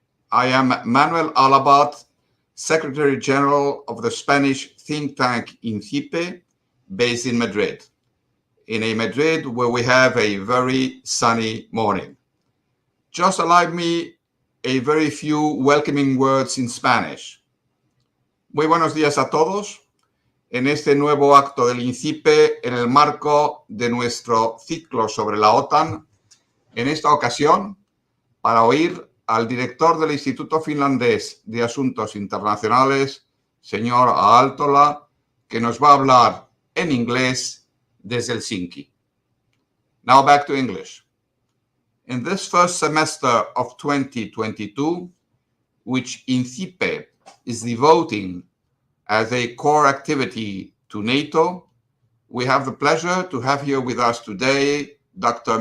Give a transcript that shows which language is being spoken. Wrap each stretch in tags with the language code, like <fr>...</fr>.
<en>I am Manuel Alabat, Secretary General of the Spanish think tank Incipe, based in Madrid. In a Madrid where we have a very sunny morning. Just allow me a very few welcoming words in Spanish.</en> <es>Muy buenos días a todos. En este nuevo acto del INCIPE en el marco de nuestro ciclo sobre la OTAN, en esta ocasión, para oír al director del Instituto Finlandés de Asuntos Internacionales, señor Aaltola, que nos va a hablar en inglés desde Helsinki.</es> <en>Now back to English. In this first semester of 2022, which INCIPE is devoting as a core activity to NATO, we have the pleasure to have here with us today Dr.</en>